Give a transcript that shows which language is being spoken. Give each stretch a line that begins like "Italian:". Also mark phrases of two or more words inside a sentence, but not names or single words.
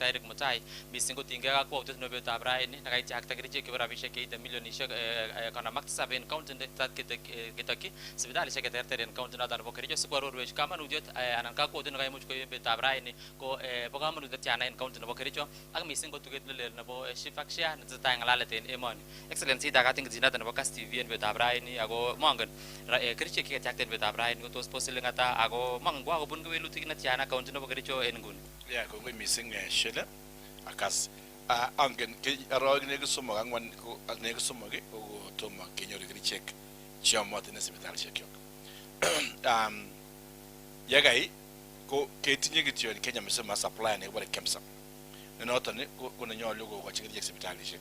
Kalenjin: Eric Mutai missing ko tinge ka kwautet nebo betab raini nakaiti akta kerichek ke rabishek ke milionishek kana maktisab en county tat ketaki sipitalishek keterter en county noton nebo Kericho sikwarorwech kamanutiet anan ka kwautet nekaimuch ko betab raini ko bo kamanutiet tiana en county nebo Kericho ak missing ko tuget lelel nebo Shifakshia netesetai ngalalet en emoni. Excellency dakating zinata nebo Gas TV en betab raini ako mongen kerichek takten betab rain ko tos posiling ata ako mangwa ko bun kewelutik na tiana county nebo Kericho en nguni. Yeah, ko missing shele akas angen ke arog ne gusumo angwan ko ne gusumo ke ko toma kenyor kerichek chiamot ne sipitalishek yok. Yagai ko ketinye kityo en Kenya mesema supply ne bore kemsa. Ne noto ne ko ne nyolo ko ko kerichek sipitalishek.